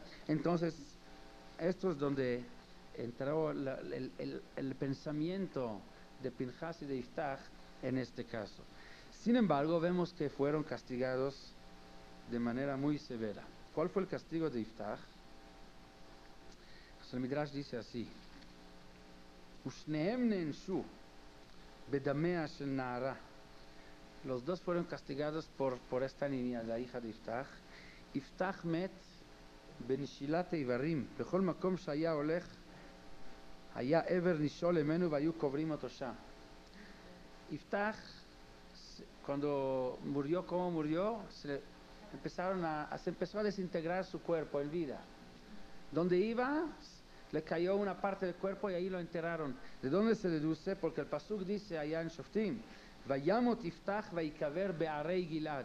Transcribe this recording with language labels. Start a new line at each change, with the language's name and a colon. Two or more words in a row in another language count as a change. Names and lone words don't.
Spanish: Entonces, esto es donde entró el pensamiento de Pinchas y de Iftach en este caso. Sin embargo, vemos que fueron castigados de manera muy severa. ¿Cuál fue el castigo de Iftach? El Midrash dice así:
Hebrew: ושניהם נענשו בדמה של נערה.
Spanish: Los dos fueron castigados por esta niña, la hija de Iftach.
Hebrew: יפתח מת בנשילת איברים. בכל מקום שהיה הולך היה אבר נישל ממנו והיו קוברים אותו שם.
Spanish: Iftach, cuando murió, ¿cómo murió? Se empezó a desintegrar su cuerpo en vida. Donde iba, le cayó una parte del cuerpo y ahí lo enterraron. ¿De dónde se deduce? Porque el pasuk dice allá en Shoftim,
Hebrew: וימת יפתח ויקבר בערי גלעד.